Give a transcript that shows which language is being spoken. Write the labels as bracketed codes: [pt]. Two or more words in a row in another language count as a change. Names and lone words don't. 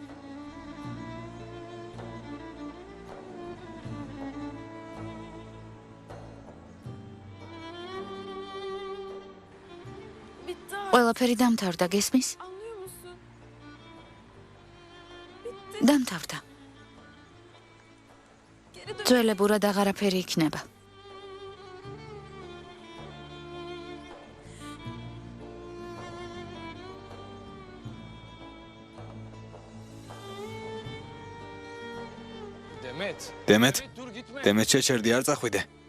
[ka] ყველაფერი დამთავრდა, გესმის? დამთავრდა. ძველებურად აღარაფერი იქნება. [tr] Demet. [ka] დემეთ, [tr] Dur gitme. [ka] დემეთ შეჩერდი არ წახვიდე.